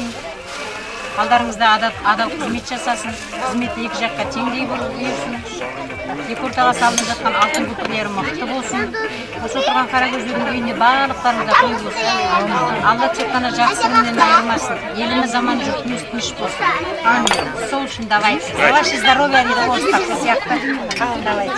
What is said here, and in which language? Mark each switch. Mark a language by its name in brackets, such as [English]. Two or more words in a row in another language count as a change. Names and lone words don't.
[Kazakh] Алдарыңызда адал қызмет жасасын. Қызметті екі жаққа теңдей берсін. Екі ортаға салынып жатқан алтын көпірлері мықты болсын. Осы отырған қарагөздердің үйіне барлықтарыңызда той болсын. Алла тек қана жақсы күннен айырмасын. Еліміз аман, жұртымыз тыныш болсын. Сол үшін [Russian] давайте. За ваше здоровье, [Kazakh] дейді ғой, осы сияқты. [Russian] Давайте.